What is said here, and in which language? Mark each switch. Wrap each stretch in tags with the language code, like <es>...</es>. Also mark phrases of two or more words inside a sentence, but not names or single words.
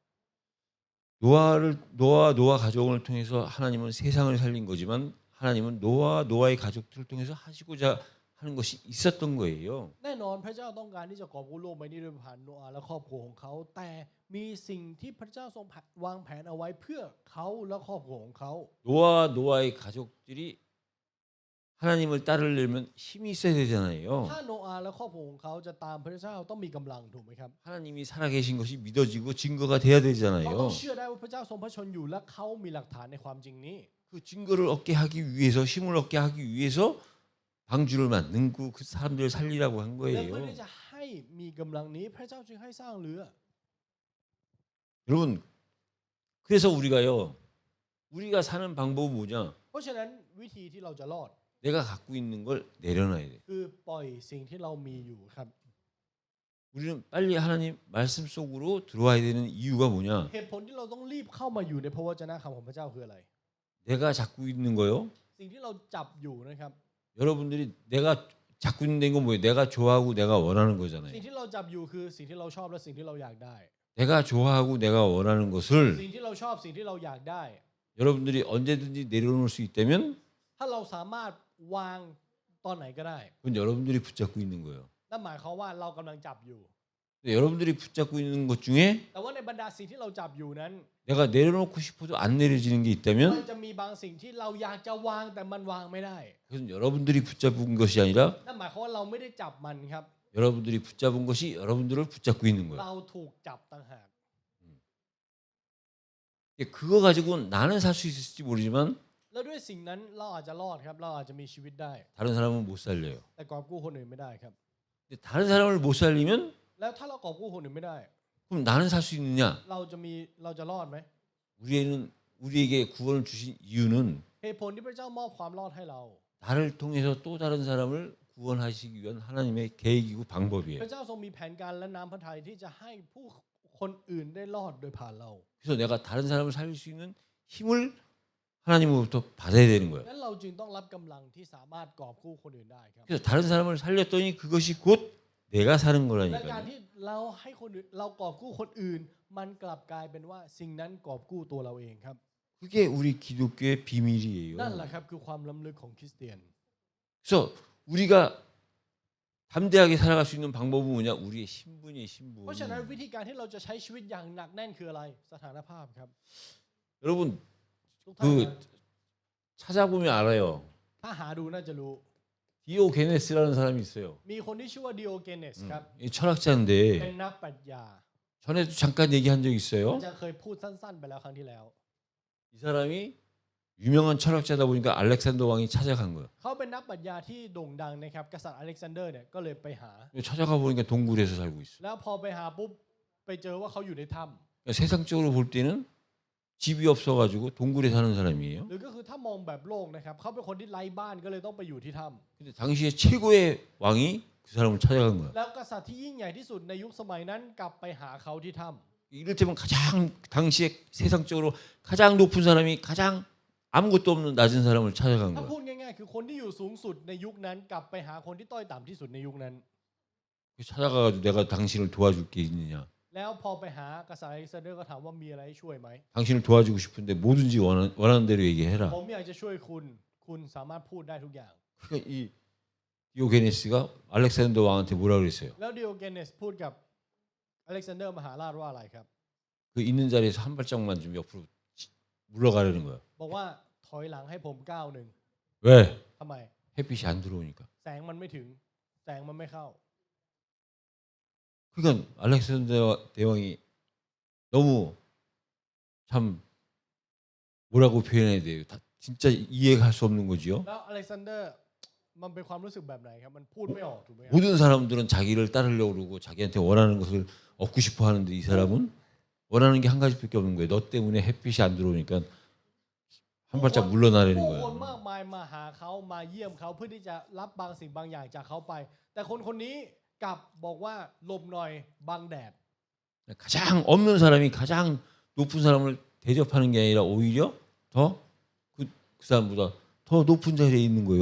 <ko>노아와 노아 가족을 통해서 하나님은 세상을 살린 거지만 하나님은 노아와 노아의 가족들을 통해서 하시고자 하는 것이 있었던 거예요.</ko> <th>แน่นอนพระเจ้าต้องการที่จะกอบกู้โลกใบนี้โดยผ่านโนอาห์และครอบครัวของเขา แต่มีสิ่งที่พระเจ้าทรงวางแผนเอาไว้เพื่อเขาและครอบครัวของเขา</th> <ko>노아와 노아의 가족들이 하나님을 따르려면 힘이 있어야 되잖아요.</ko> <th>ถ้าโนอาห์และครอบครัวของเขาจะตามพระเจ้าต้องมีกำลังถูกไหมครับ</th> <ko>하나님이 살아계신 것이 믿어지고 증거가 돼야</ko> <th>เราต้อ</th> <ko>되잖아요.</ko> <th>งเชื่อได้ว่าพระเจ้าทรงพระชนอยู่และเขามีหลักฐานในความจริงนี้</th> <ko>그 증거를 얻게 하기 위해서 힘을 얻게 하기 위해서 방주를 만들고 그 사람들을 살리라고 한</ko> <th>และเพื่อ</th> <ko>거예요.</ko> <th>ที่จะให้มีกำลังนี้พระเจ้าจึงให้สร้างเรือ</th> <ko>여러분 그래서 우리가 사는 방법은 뭐냐?</ko> <th>เพราะฉะนั้นวิธีที่เราจะรอด</th> <ko>내가 갖고 있는 걸 내려놔야 돼.</ko> <th>คือปล่อยสิ่งที่เรามีอยู่ครับ</th> <ko>우리는 빨리 하나님 말씀 속으로 들어와야 되는 이유가 뭐냐?</ko> <th>เหตุผลที่เราต้องรีบเข้ามาอยู่ในพระวจนะคำของพระเจ้าคืออะไร</th> <ko>내가 잡고 있는 거요.</ko> <th>สิ่งที่เราจับอยู่นะครับ</th> <ko>여러분들이 내가 잡고 있는 건 뭐예요? 내가 좋아하고 내가 원하는</ko> <th>สิ่ง</th> <ko>거잖아요.</ko> <th>ที่เราจับอยู่คือสิ่งที่เราชอบและสิ่งที่เราอยากได้</th> <ko>내가 좋아하고 내가 원하는</ko> <th>สิ่</th> <ko>것을</ko> <th>งที่เราชอบสิ่งที่เราอยากได้</th> <ko>여러분들이 언제든지 내려놓을 수 있다면</ko> <th>ถ้าเราสามารถวางตอนไหนก็ได้</th> <ko>그건 여러분들이 붙잡고 있는 거예요.</ko> <th>นั่นหมายความว่าเรากำลังจับอยู่</th> <ko>근데 여러분들이 붙잡고 있는 것 중에</ko> <th>แต่ว่าในบรรดาสิ่งที่เราจับอยู่นั้น</th> <ko>내가 내려놓고 싶어도 안 내려지는 게</ko> <th>มัน</th> <ko>있다면</ko> <th>จะมีบางสิ่งที่เราอยากจะวางแต่มันวางไม่ได้</th> <ko>그것은 여러분들이 붙잡은 것이 아니라</ko> <th>นั่นหมายความว่าเราไม่ได้จับมันครับ</th> <ko>여러분들이 붙잡은 것이 여러분들을 붙잡고 있는 거예요.</ko> <th>เราถูกจับต่างหาก</th> <ko>그거 가지고 나는 살 수 있을지 모르지만</ko> <th>แล้วด้วยสิ่งนั้นเราอาจจะรอดครับเราอาจจะมีชีวิตได้</th> <ko>다른 사람은 못 살려요.</ko> <th>แต่กอบกู้คนอื่นไม่ได้ครับ</th> <ko>근데 다른 사람을 못 살리면</ko> <th>แล้วถ้าเรากอบกู้คนอื่นไม่ได้</th> <ko>그럼 나는 살 수 있느냐?</ko> <th>เราจะรอดไหม</th> <ko>우리에게 구원을 주신 이유는</ko> <th>เหตุผลที่พระเจ้ามอบความรอดให้เรา</th> <ko>나를 통해서 또 다른 사람을 구원하시기 위한 하나님의 계획이고</ko> <th>พ</th> <ko>방법이에요.</ko> <th>ระเจ้าทรงมีแผนการและน้ำพระทัยที่จะให้ผู้คนอื่นได้รอดโดยผ่านเรา</th> <ko>그래서 내가 다른 사람을 살릴 수 있는 힘을 하나님으로부터 받아야 되는 거예요.</ko> <th>งั้นเราจึงต้องรับกำลังที่สามารถกอบกู้คนอื่นได้ครับ</th> <ko>그래서 다른 사람을 살렸더니 그것이 곧 내가 사는</ko> <th>และการ</th> <ko>거라니까요.</ko> <th>ที่เราให้คนอื่นเรากอบกู้คนอื่น มันกลับกลายเป็นว่าสิ่งนั้นกอบกู้ตัวเราเองครับ</th> <ko>그게 우리 기독교의 비밀이에요.</ko> <th>นั่นแหละครับคือความล้ำลึกของคริสเตียน</th> <ko>그래서 우리가 담대하게 살아갈 수 있는 방법은 뭐냐? 우리의 신분이에요,</ko> <th>เพราะฉะนั้น</th> <ko>신분.</ko> <th>วิธีการที่เราจะใช้ชีวิตอย่างหนักแน่นคืออะไรสถานภาพครับ</th> <ko>여러분</ko> <th>ทุกท่านครับ</th> <ko>그 찾아보면 알아요.</ko> <th>ถ้าหาดูน่าจะรู้</th> <ko>디오게네스라는 사람이 있어요.</ko> <th>มีคนที่ชื่อว่าดิโอเกเนสครับ</th> <ko>이 철학자인데</ko> <th>เป็นนักปรัชญา</th> <ko>전에도 잠깐 얘기한 적 있어요.</ko> <th>จะเคยพูดสั้นๆไปแล้วครั้งที่แล้ว</th> <ko>이 사람이 유명한 철학자다 보니까 알렉산더 왕이 찾아간 거예요.</ko> <th>เขาเป็นนักปรัชญาที่โด่งดังนะครับกษัตริย์อเล็กซานเดอร์เนี่ยก็เลยไปหา</th> <ko>찾아가 보니까 동굴에서 살고 있어.</ko> <th>แล้วพอไปหาปุ๊บไปเจอว่าเขาอยู่ในถ้</th> <ko>그러니까 세상적으로 볼 때는 집이 없어가지고 동굴에 사는 사람이에요.</ko> <th>ำหรือก็คือถ้ามองแบบโลกนะครับเขาเป็นคนที่ไร้บ้านก็เลยต้องไปอยู่ที่ถ้</th> <ko>근데 당시에 최고의 왕이 그 사람을 찾아간 거야.</ko> <th>ำแล้วกษัตริย์ที่ยิ่งใหญ่ที่สุดในยุคสมัยนั้นกลับไปหาเขาที่ถ้</th> <ko>이를테면 가장 당시에 세상적으로 가장 높은 사람이 가장 아무것도 없는 낮은 사람을 찾아간</ko> <th>ำถ้า</th> <ko>거야.</ko> <th>พูดง่ายๆคือคนที่อยู่สูงสุดในยุคนั้นกลับไปหาคนที่ต้อยต่ำที่สุดในยุคนั้น</th> <ko>찾아가가지고 내가 당신을 도와줄 게 있느냐?</ko> <th>แล้วพอไปหากษัตริย์อเล็กซานเดอร์ก็ถามว่ามีอะไรให้ช่วยไหม</th> <ko>당신을 도와주고 싶은데 뭐든지 원하는 대로 얘기해라.</ko> <th>ผมอยากจะช่วยคุณสามารถพูดได้ทุกอย่าง</th> <ko>그러니까 이 디오게네스가 알렉산더 왕한테 뭐라 그랬어요?</ko> <th>แล้วดิโอเกเนสพูดกับอเล็กซานเดอร์มหาราชว่าอะไรครับ</th> <ko>그 있는 자리에서 한 발짝만 좀 옆으로 물러가려는 거야.</ko> <th>บอกว่าถอยหลังให้ผมก้าวหนึ่ง</th> <ko>왜?</ko> <th>ทำไม</th> <ko>햇빛이 안 들어오니까.</ko> <th>แสงมันไม่ถึงแสงมันไม่เข้า</th> <ko>그러니까 알렉산더 대왕이 너무 참 뭐라고 표현해야 돼요? 다 진짜 이해가 할 수 없는 거지요.</ko> <th>แล้วอเล็กซานเดอร์มันเป็นความรู้สึกแบบไหนครับมันพูดไม่ออกถูกไหมครับ</th> <ko>모든 사람들은 자기를 따르려고 그러고 자기한테 원하는 것을 얻고 싶어 하는데 이 사람은 원하는 게 한 가지밖에 없는 거예요. 너 때문에 햇빛이 안 들어오니까 한 발짝 물러나라는</ko> <th>ผู้คน</th> <ko>거예요.</ko> <th>มากมายมาหาเขามาเยี่ยมเขาเพื่อที่จะรับบางสิ่งบางอย่างจากเขาไป แต่คนคนนี้กลับบอกว่าหลบหน่อยบังแดด</th> <ko>가장 없는 사람이 가장 높은 사람을 대접하는 게 아니라 오히려 더 그 사람보다 더 높은 자리에 있는 거예요.</ko>